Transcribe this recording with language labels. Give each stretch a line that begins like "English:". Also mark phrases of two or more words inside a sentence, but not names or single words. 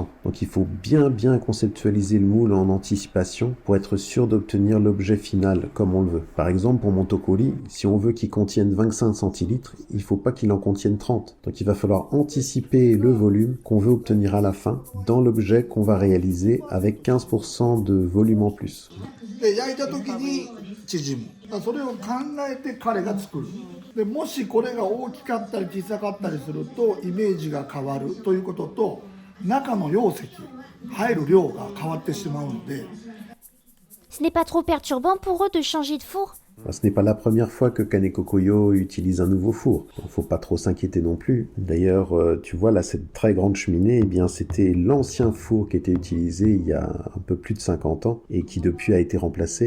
French: Donc il faut bien conceptualiser le moule en anticipation pour être sûr d'obtenir l'objet final comme on le veut. Par exemple, pour mon tokori, si on veut qu'il contienne 25 centilitres, il faut pas qu'il en contienne 30. Donc il va falloir anticiper le volume qu'on veut obtenir à la fin dans l'objet qu'on va réaliser avec 15% de volume en plus.
Japanese: で焼いた時に縮むそれを考えて彼が作るでもしこれが大きかったり小さかったりするとイメージが変わるということと中の容積入る量が変わってしまうので
French: Ce n'est pas trop perturbant pour eux de changer de four? Ce n'est pas la première fois que Kaneko Koyo utilise un nouveau four. Donc, faut pas trop s'inquiéter non plus. D'ailleurs, tu vois là cette très grande cheminée, eh bien c'était l'ancien four qui était utilisé il y a un peu plus de 50 ans et qui depuis a été remplacé.